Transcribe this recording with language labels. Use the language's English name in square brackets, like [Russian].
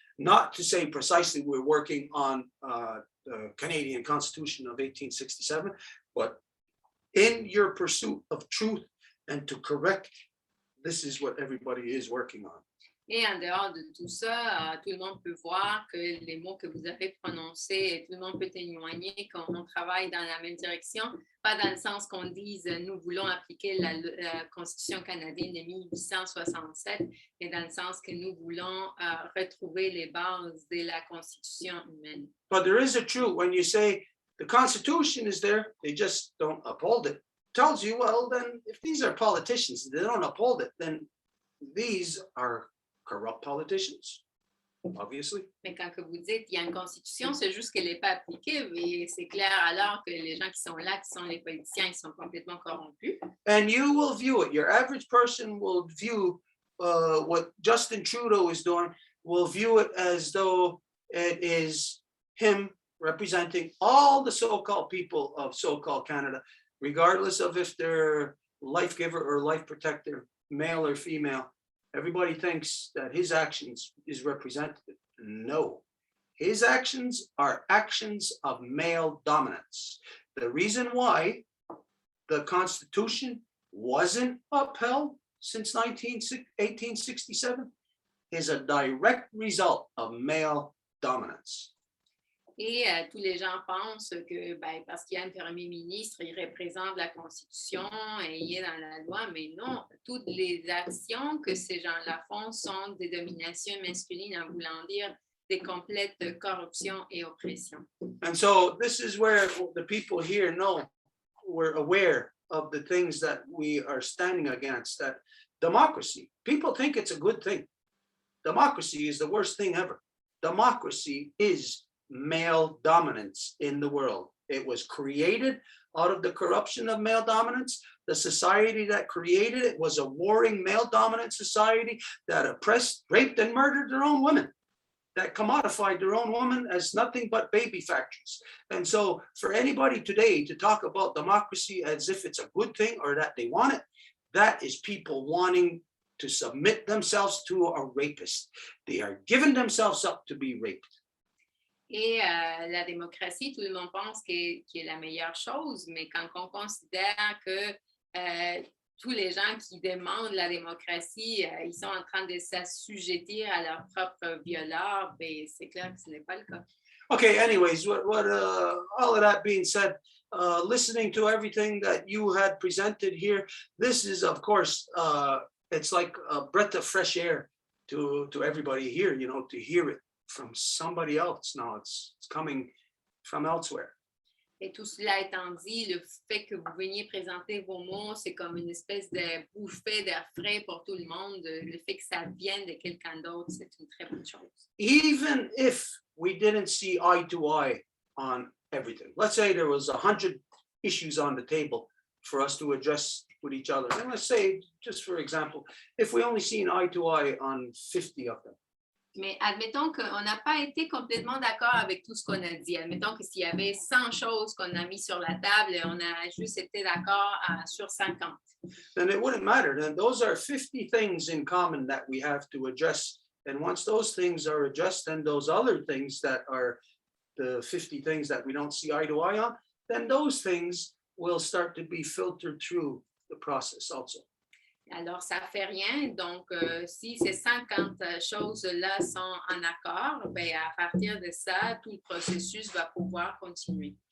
[English] Not to say precisely we're working on the Canadian Constitution of 1867, but in your pursuit of truth and to correct, this is what everybody is working on. [French] Et en dehors de tout ça, tout le monde peut voir que les mots que vous avez prononcés, tout le monde peut témoigner qu'on travaille dans la même direction, pas dans le sens qu'on dise nous voulons appliquer la Constitution canadienne de 1867, mais dans le sens que nous voulons retrouver les bases de la Constitution humaine. [English] But there is a truth when you say the Constitution is there, they just don't uphold it. tells you, well, then if these are politicians, they don't uphold it, then these are corrupt politicians, obviously. [French] Mais quand que vous dites il y a une constitution, c'est juste qu'elle n'est pas appliquée, et c'est clair alors que les gens qui sont là, qui sont les politiciens, ils sont complètement corrompus. [English] And you will view it. Your average person will view what Justin Trudeau is doing, will view it as though it is him representing all the so-called people of so-called Canada, regardless of if they're life giver or life protector, male or female. Everybody thinks that his actions is representative. No, his actions are actions of male dominance. The reason why the Constitution wasn't upheld since 1867 is a direct result of male dominance. [French] Et tous les gens pensent que parce qu'il y a un premier ministre, il représente la Constitution et il est dans la loi, mais non, toutes les actions que ces gens-là font sont des dominations masculines, en voulant dire des complètes corruptions et oppressions. [English] And so this is where the people here know we're aware of the things that we are standing against, that democracy, people think it's a good thing. Democracy is the worst thing ever. Democracy is male dominance in the world. It was created out of the corruption of male dominance. The society that created it was a warring male dominant society that oppressed, raped, and murdered their own women, that commodified their own women as nothing but baby factories. And so for anybody today to talk about democracy as if it's a good thing or that they want it, that is people wanting to submit themselves to a rapist. They are giving themselves up to be raped. [French] Et la démocratie, tout le monde pense qu'est la meilleure chose, mais quand on considère que tous les gens qui demandent la démocratie, ils sont en train de s'assujettir à leur propre violeur, ben, c'est clair que ce n'est pas le cas. [English] Okay, anyways, all of that being said, listening to everything that you had presented here, this is, of course, it's like a breath of fresh air to everybody here, you know, to hear it from somebody else. Now it's coming from elsewhere. [French] Et tout cela étant dit, le fait que vous veniez présenter vos mots, c'est comme une espèce de bouffée d'air frais pour tout le monde. Le fait que ça vienne de quelqu'un d'autre, c'est une très bonne chose. [English] Even if we didn't see eye to eye on everything, let's say there was 100 issues on the table for us to address with each other. And let's say, just for example, if we only seen eye to eye on 50 of them. [French] Mais admettons qu'on n'a pas été complètement d'accord avec tout ce qu'on a dit. Admettons que s'il y avait 100 choses qu'on a mis sur la table, on a juste été d'accord sur 50. [English] Then it wouldn't matter. Then those are 50 things in common that we have to address. And once those things are addressed, then those other things that are the 50 things that we don't see eye to eye on, then those things will start to be filtered through the process also. [French] Alors, ça ne fait rien. Donc, si ces 50 choses-là sont en accord, bien, à partir de ça, tout le processus va pouvoir continuer.